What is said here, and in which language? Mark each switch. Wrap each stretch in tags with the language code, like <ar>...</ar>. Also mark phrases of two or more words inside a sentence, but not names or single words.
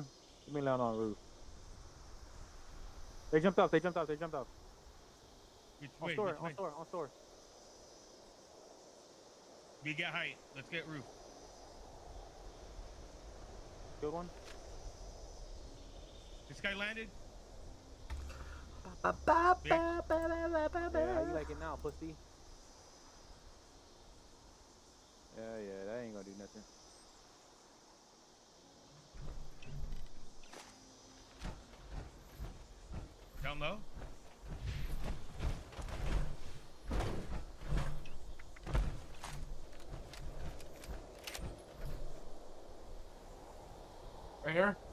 <en>Let me land on roof. They jumped off. They jumped off. They jumped off. Which On way? store. Which On way? store. On store. We get height. Let's get roof. Good one. This guy landed. Ba, ba, Bitch. ba, ba, ba, ba, ba, Yeah, how you ba. like it now, pussy? Yeah, that ain't gonna do nothing. Down low. Right here.</en>